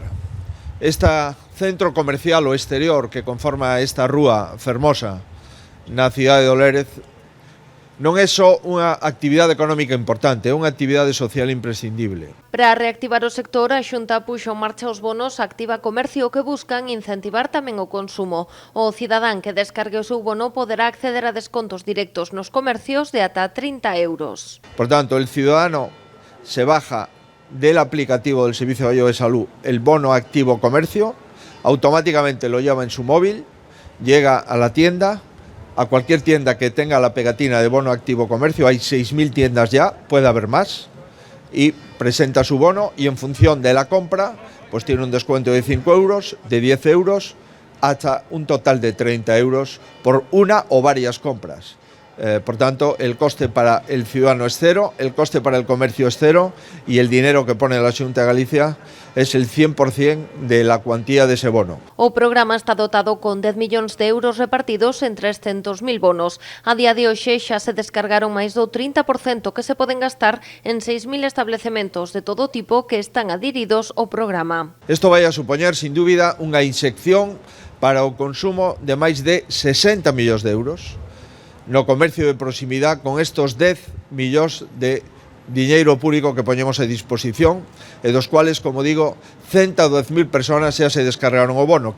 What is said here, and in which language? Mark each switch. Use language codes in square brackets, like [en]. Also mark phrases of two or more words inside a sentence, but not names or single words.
[gl] Este centro comercial o exterior que conforma esta rúa fermosa na cidade de Olérez non é só unha actividade económica importante, é unha actividade social imprescindible. Para reactivar o sector, a Xunta puxo en marcha os bonos Activa Comercio que buscan incentivar tamén o consumo. O cidadán que descargue o seu bono poderá acceder a descontos directos nos comercios de ata 30 euros. Por tanto, [es] el ciudadano se baja del aplicativo del Servicio Gallego de Salud el bono Activo Comercio, automáticamente lo lleva en su móvil, llega a la tienda, a cualquier tienda que tenga la pegatina de bono Activo Comercio, hay 6.000 tiendas ya, puede haber más, y presenta su bono y en función de la compra, pues tiene un descuento de 5 euros, de 10 euros, hasta un total de 30 euros por una o varias compras. Por tanto, el coste para el ciudadano es cero, el coste para el comercio es cero y el dinero que pone la Xunta de Galicia es el 100% de la cuantía de ese bono. [gl] O programa está dotado con 10 millóns de euros repartidos en 300.000 bonos. A día de hoxe xa se descargaron máis do 30% que se poden gastar en 6.000 establecementos de todo tipo que están adheridos ao programa. Isto vai a supoñer, sin dúbida, unha inxección para o consumo de máis de 60 millóns de euros no comercio de proximidade con estos 10 millóns de diñeiro público que poñemos a disposición e dos cuales, como digo, 110.000 persoas xa se descargaron o bono.